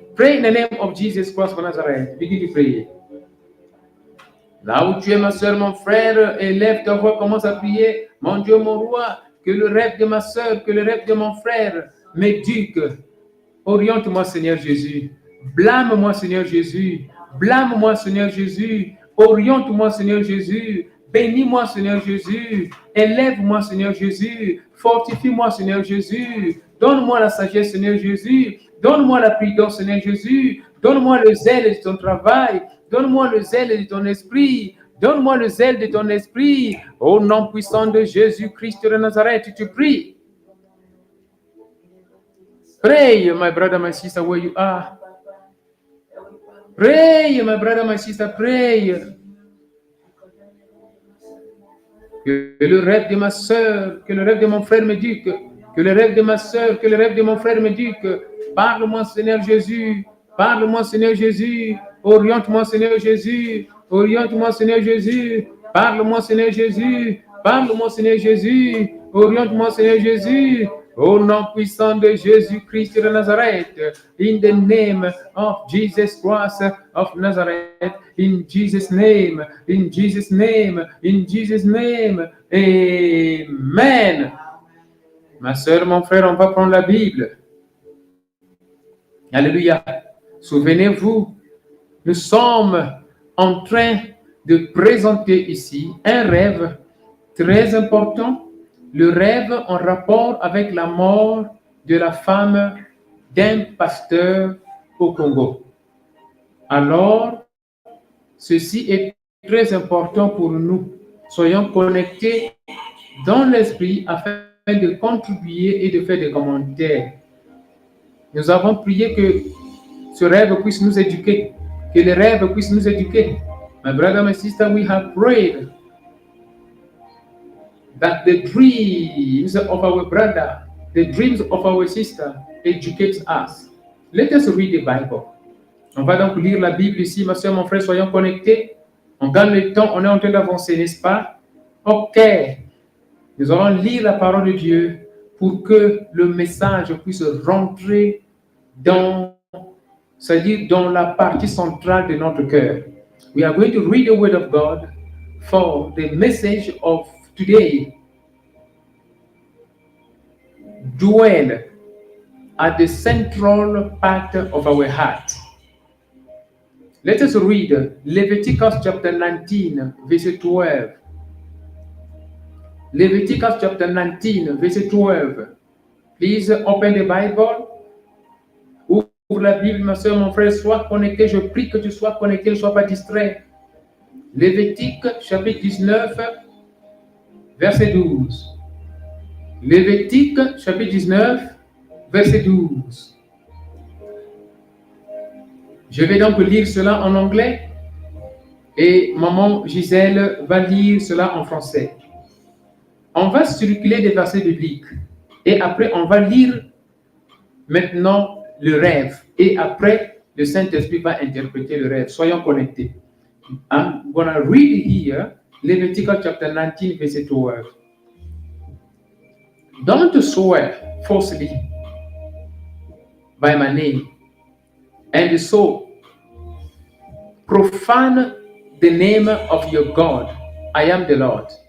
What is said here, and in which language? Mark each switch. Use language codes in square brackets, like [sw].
[en] Pray in the name of Jesus Christ of Nazareth. Begin to pray. [fr] Là où tu es, ma soeur, mon frère, élève ta voix, commence à prier. Mon Dieu, mon roi, que le rêve de ma soeur, que le rêve de mon frère m'éduque. Oriente-moi, Seigneur Jésus. Blâme-moi, Seigneur Jésus. Blâme-moi, Seigneur Jésus. Oriente-moi, Seigneur Jésus. Bénis-moi, Seigneur Jésus. Élève-moi, Seigneur Jésus. Fortifie-moi, Seigneur Jésus. Donne-moi la sagesse, Seigneur Jésus. Donne-moi la prudence, Seigneur Jésus. Donne-moi le zèle de ton travail. Donne-moi le zèle de ton esprit. Donne-moi le zèle de ton esprit. Au nom puissant de Jésus-Christ de Nazareth, tu pries. [en] Pray, my brother, my sister, where you are. Pray, my brother, my sister, pray. [fr] Que le rêve de ma soeur, que le rêve de mon frère m'éduque. Que le rêve de ma soeur, que le rêve de mon frère m'éduque. Parle-moi, Seigneur Jésus. Parle-moi, Seigneur Jésus. Oriente-moi, Seigneur Jésus. Oriente-moi, Seigneur Jésus. Parle-moi, Seigneur Jésus. Parle-moi, Seigneur Jésus. Oriente-moi, Seigneur Jésus. Au nom puissant de Jésus-Christ de Nazareth. [en] In the name of Jesus Christ of Nazareth. In Jesus' name. In Jesus' name. In Jesus' name. Amen. [fr] Ma soeur, mon frère, on va prendre la Bible. Alléluia. Souvenez-vous, nous sommes en train de présenter ici un rêve très important, le rêve en rapport avec la mort de la femme d'un pasteur au Congo. Alors, ceci est très important pour nous. Soyons connectés dans l'esprit afin de contribuer et de faire des commentaires. Nous avons prié que ce rêve puisse nous éduquer, que les rêves puissent nous éduquer. [en] My brother, my sister, we have prayed that the dreams of our brother, the dreams of our sister educate us. Let us read the Bible. [fr] On va donc lire la Bible ici, ma soeur, mon frère, soyons connectés. On gagne le temps, on est en train d'avancer, n'est-ce pas? Ok. Nous allons lire la parole de Dieu pour que le message puisse rentrer dans, c'est-à-dire dans la partie centrale de notre cœur. [en] We are going to read the word of God for the message of today. Dwell at the central part of our heart. Let us read Leviticus chapter 19, verse 12. Leviticus chapter 19, verse 12. Please open the Bible. [fr] Ouvre la Bible, ma soeur, mon frère, sois connecté. Je prie que tu sois connecté, ne sois pas distrait. Lévitique chapitre 19, verset 12. Lévitique chapitre 19, verset 12. Je vais donc lire cela en anglais et maman Gisèle va lire cela en français. On va circuler des versets bibliques et après on va lire maintenant le rêve et après le Saint-Esprit va interpréter le rêve. Soyons connectés. [en] I'm going to read here Leviticus chapter 19 verset 12. Don't swear falsely by my name, and so profane the name of your God. I am the Lord.